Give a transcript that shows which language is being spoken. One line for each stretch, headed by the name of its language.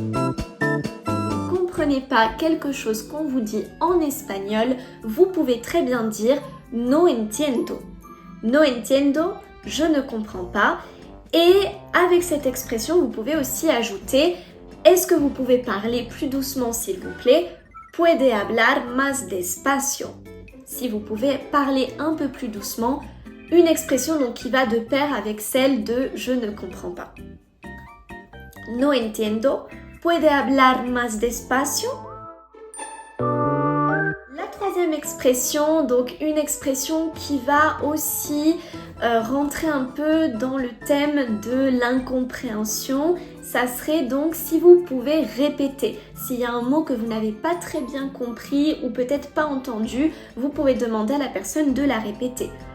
French: Vous ne comprenez pas quelque chose qu'on vous dit en espagnol, vous pouvez très bien dire «
Spanish: no entiendo ». No entiendo,
French: je ne comprends pas. Et avec cette expression, vous pouvez aussi ajouter est-ce que vous pouvez parler plus doucement s'il vous plaît?
Spanish: Puede hablar más despacio.
French: Si vous pouvez parler un peu plus doucement, une expression donc qui va de pair avec celle de je ne comprends pas.
Spanish: No entiendo. Puede hablar más despacio.
French: Troisième expression, donc une expression qui va aussi rentrer un peu dans le thème de l'incompréhension, ça serait donc si vous pouvez répéter. S'il y a un mot que vous n'avez pas très bien compris ou peut-être pas entendu, vous pouvez demander à la personne de la répéter.